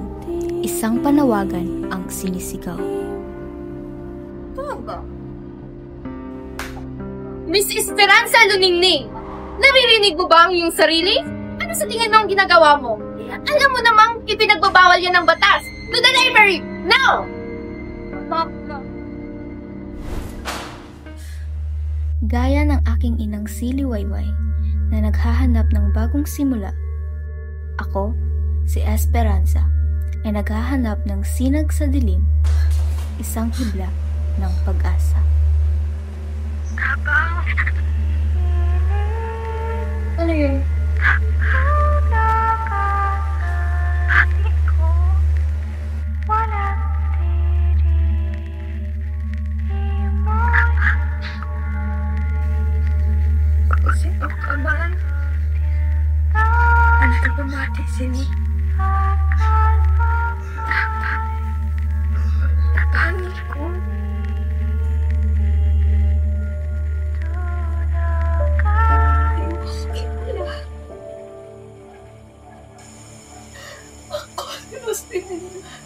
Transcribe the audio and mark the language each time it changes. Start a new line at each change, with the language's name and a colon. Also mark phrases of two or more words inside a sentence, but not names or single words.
Filipino: Isang panawagan ang sinisigaw. Ba? Miss Esperanza Luningning, naririnig mo ba ang iyong sarili? Ano sa tingin mo ang ginagawa mo? Alam mo namang ipinagbabawal yan ng batas.
English: To the library! Now!
Filipino: Gaya ng aking inang si Liwayway na naghahanap ng bagong simula, ako, si Esperanza, ay naghahanap ng sinag sa dilim, isang hibla ng pag-asa. Ano yun? Sino ka ba? Ano ka ba mati sini? Napangit ko. Ako, gusto nila.